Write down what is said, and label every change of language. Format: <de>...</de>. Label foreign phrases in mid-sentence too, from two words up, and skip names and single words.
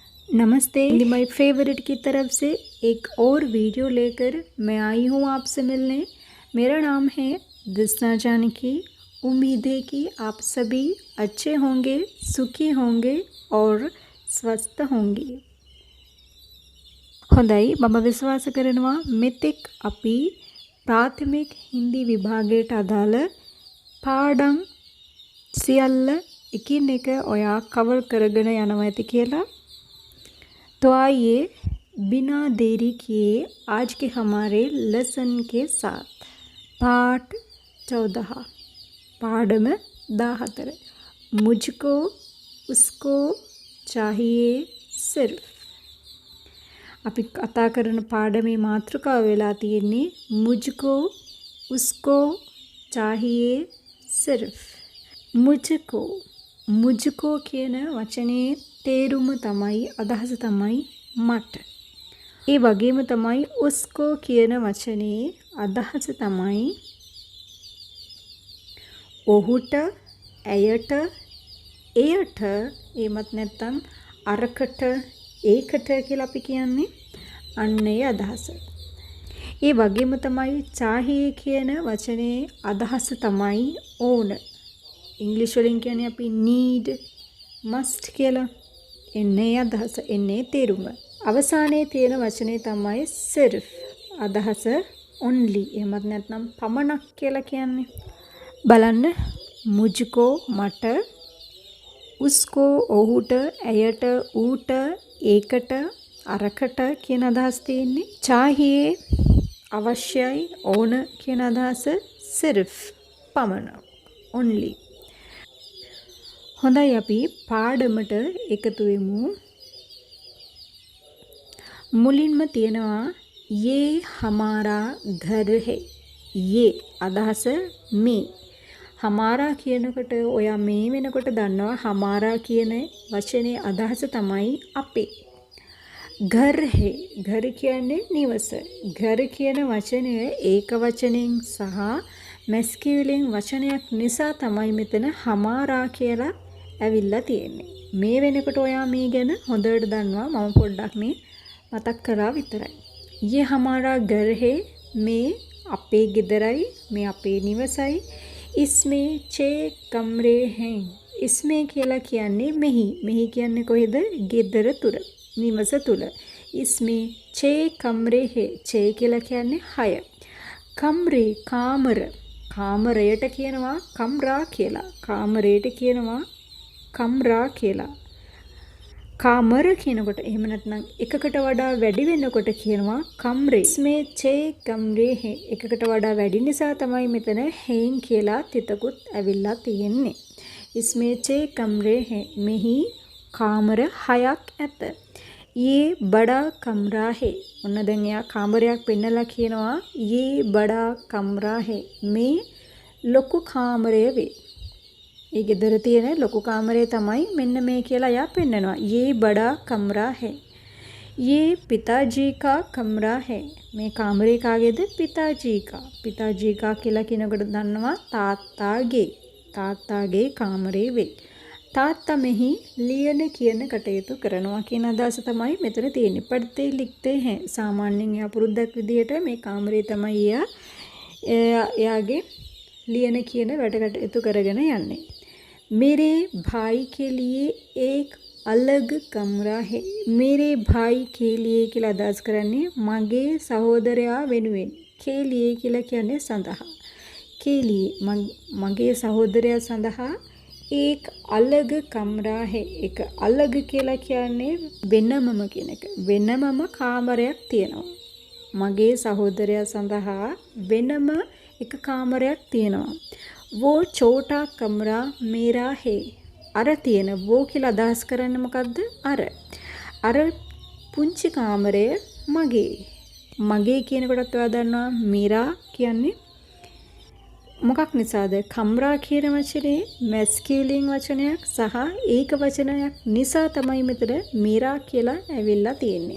<hi>नमस्ते। माय फेवरेट की तरफ से एक और वीडियो लेकर मैं आई हूँ आपसे मिलने। मेरा नाम है दिस्ना जानकी। उम्मीद है कि आप सभी अच्छे होंगे, सुखी होंगे और स्वस्थ होंगे।</hi> <si>හොඳයි මම විශ්වාස කරනවා මෙතෙක් අපි ප්‍රාථමික හින්දි විභාගයට අදාළ පාඩම් සියල්ල එකින් එක ඔයා කවර් කරගෙන යනවා ඇති කියලා।</si> <hi>तो आइए बिना देरी किए आज के हमारे लेसन के साथ पाठ 14 पाठम 14 मुझको उसको चाहिए सिर्फ।</hi> <si>අපි කතා කරන පාඩමේ මාතෘකාව වෙලා තියෙන්නේ</si> <hi>मुझको उसको चाहिए सिर्फ।</hi> <si>මුජ්කෝ කියන වචනේ තේරුම තමයි අදහස තමයි මට. ඒ වගේම තමයි උස්කෝ කියන වචනේ අදහස තමයි ඔහුට, ඇයට, එයට, එහෙමත් නැත්නම් අරකට, ඒකට කියලා අපි කියන්නේ අන්න ඒ අදහස. ඒ වගේම තමයි चाहिए කියන වචනේ අදහස තමයි ඕන. ඉංග්‍රීසි වලින් කියන්නේ අපි</si> <en>need, must</en> <si>කියලා. එන්නේ අදහස, එන්නේ තේරුම. අවසානයේ තියෙන වචනේ තමයි සිර්ෆ්. අදහස only. එහෙමත් නැත්නම් පමණක් කියලා කියන්නේ. බලන්න මුජ්කෝ මට, උස්කෝ ඔහුට, ඇයට, ඌට, ඒකට, අරකට කියන අදහස් තියෙන්නේ. चाहिए අවශ්‍යයි, ඕන කියන අදහස සිර්ෆ් පමණක්. only. හොඳයි අපි පාඩමට එකතු වෙමු. මුලින්ම තියෙනවා</si> <hi>ये हमारा घर है.</hi> <si>ये අදහස මේ. हमारा කියනකොට ඔයා මේ වෙනකොට දන්නවා हमारा කියන වචනේ අදහස තමයි අපේ.</si> <hi>घर है.</hi> <si>घर කියන්නේ නිවස. घर කියන වචනය ඒක වචනෙන් සහ මැස්කියුලින් වචනයක් නිසා තමයි මෙතන हमारा කියලා ඇවිල්ලා තියෙන්නේ. මේ වෙනකොට ඔයා මේ ගැන හොඳට දන්නවා. මම පොඩ්ඩක් මේ මතක් කරා විතරයි.</si> <hi>ये हमारा घर है.</hi> <si>මේ අපේ ගෙදරයි, මේ අපේ නිවසයි.</si> <hi>इसमें 6 कमरे हैं. इसमें</hi> <si>කියලා කියන්නේ මෙහි. මෙහි කියන්නේ කොහෙද? ගෙදර තුල, නිවස තුල.</si> <hi>इसमें 6 कमरे हैं. 6</hi> <si>කියලා කියන්නේ</si> <hi>6.</hi> <si>कमरे කාමර. කාමරයට කියනවා කම්රා කියලා. කාමරයට කියනවා කම්රා කියලා. කාමර කියනකොට එහෙම නැත්නම් එකකට වඩා වැඩි වෙනකොට කියනවා කම්රේ.</si> <hi>इसमें 6 कमरे हैं.</hi> <si>එකකට වඩා වැඩි නිසා තමයි මෙතන हैं කියලා තිතකුත් ඇවිල්ලා තියෙන්නේ.</si> <hi>इसमें 6 कमरे हैं.</hi> <si>මෙහි කාමර 6ක් ඇත.</si> <hi>ये बड़ा कमरा है.</hi> <si>ඔන්න දැන් එයා කාමරයක් පෙන්නලා කියනවා</si> <hi>ये बड़ा कमरा है.</hi> <si>මේ ලොකු කාමරය වේ. ඒ ගෙදර තියෙන ලොකු කාමරය තමයි මෙන්න මේ කියලා එයා පෙන්නනවා.</si> <hi>ये बड़ा कमरा है. ये पिताजी का कमरा है.</hi> <si>මේ කාමරේ කාගේද?</si> <hi>पिताजी का. पिताजी का</hi> <si>කියලා කියනකොට දන්නවා තාත්තාගේ. තාත්තාගේ කාමරේ වේ. තාත්තා මෙහි ලියන කියන කටයුතු කරනවා කියන අදහස තමයි මෙතන තියෙන්නේ.</si> <hi>पढ़ते लिखते हैं.</hi> <si>සාමාන්‍යයෙන් එයා පුරුද්දක් විදියට මේ කාමරේ තමයි එයාගේ ලියන කියන වැඩ කටයුතු කරගෙන යන්නේ.</si> <hi>मेरे भाई के लिए एक अलग कमरा है. मेरे भाई के लिए</hi> <si>කියලා අදහස් කරන්නේ මගේ සහෝදරයා වෙනුවෙන්.</si> <hi>के लिए</hi> <si>කියලා කියන්නේ සඳහා.</si> <hi>के लिए</hi> <si>මගේ සහෝදරයා සඳහා</si> <hi>एक अलग कमरा है. एक अलग</hi> <si>කියලා කියන්නේ වෙනමම කියන එක. වෙනමම කාමරයක් තියෙනවා. මගේ සහෝදරයා සඳහා වෙනම එක කාමරයක් තියෙනවා.</si> <hi>वो छोटा कमरा मेरा है.</hi> <si>අර තියෙන वो කියලා අදහස් කරන්නේ මොකද්ද? අර පුංචි කාමරය මගේ. මගේ කියනකොටත් ඔයා දන්නවා मेरा කියන්නේ මොකක් නිසාද? කම්රා කියන වචනේ මැස්කියුලින් වචනයක් සහ ඒක වචනයක් නිසා තමයි මෙතන मेरा කියලා ඇවිල්ලා තියෙන්නේ.</si>